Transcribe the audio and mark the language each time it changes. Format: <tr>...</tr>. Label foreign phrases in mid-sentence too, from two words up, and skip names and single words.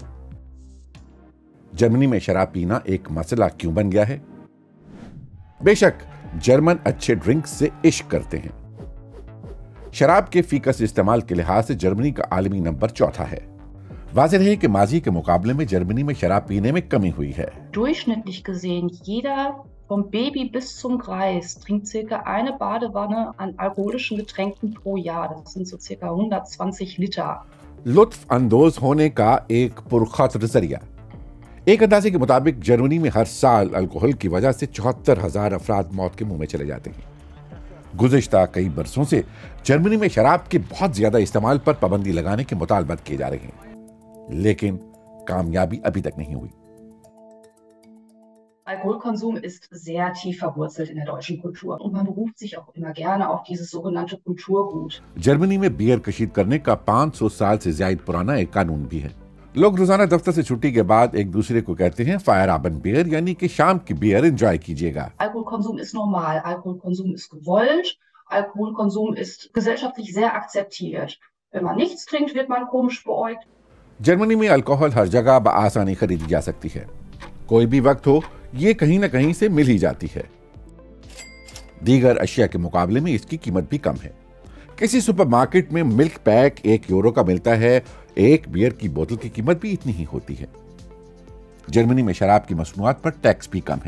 <ur>جرمنی میں شراب پینا ایک مسئلہ کیوں بن گیا ہے? بے شک جرمن اچھے ڈرنکس سے عشق کرتے ہیں. شراب کے فی کس استعمال کے لحاظ سے جرمنی کا عالمی نمبر چوتھا ہے. واضح ہے کہ ماضی کے مقابلے میں جرمنی میں شراب پینے میں کمی ہوئی ہے.</ur> <de>Durchschnittlich gesehen, jeder vom Baby bis zum Greis trinkt circa eine Badewanne an alkoholischen Getränken pro Jahr. Das sind so circa 120 Liter.</de> <ur>لطف اندوز ہونے کا ایک پرخطر ذریعہ. ایک اندازے کے مطابق جرمنی میں ہر سال الکوحل کی وجہ سے 74,000 افراد موت کے منہ میں چلے جاتے ہیں. گزشتہ کئی برسوں سے جرمنی میں شراب کے بہت زیادہ استعمال پر پابندی لگانے کے مطالبات کیے جا رہے ہیں، لیکن کامیابی ابھی تک نہیں ہوئی.</ur> <de>Alkoholkonsum ist sehr tief verwurzelt in der deutschen Kultur und man beruft sich auch immer gerne auf dieses sogenannte Kulturgut.</de> <ur>جرمنی میں بیئر کشید کرنے کا 500 سال سے زیادہ پرانا ایک قانون بھی ہے. لوگ روزانہ دفتر سے چھٹی کے بعد ایک دوسرے کو کہتے ہیں</ur> <de>Feierabend Bier,</de> <ur>یعنی کہ شام کی بیئر انجوائے کیجیے گا.</ur> <de>Alkoholkonsum ist normal, Alkoholkonsum ist gewollt, Alkoholkonsum ist gesellschaftlich sehr akzeptiert. Wenn man nichts trinkt, wird man komisch beäugt.</de> <ur>جرمنی میں الکوحل ہر جگہ بآسانی خریدی جا سکتی ہے. کوئی بھی وقت ہو، یہ کہیں نہ کہیں سے مل ہی جاتی ہے. دیگر اشیاء کے مقابلے میں اس کی قیمت بھی کم ہے. کسی سپر مارکیٹ میں ملک پیک 1 یورو کا ملتا ہے. ایک بیئر کی بوتل کی قیمت بھی اتنی ہی ہوتی ہے۔ جرمنی میں شراب کی مصنوعات پر ٹیکس بھی کم ہے.</ur>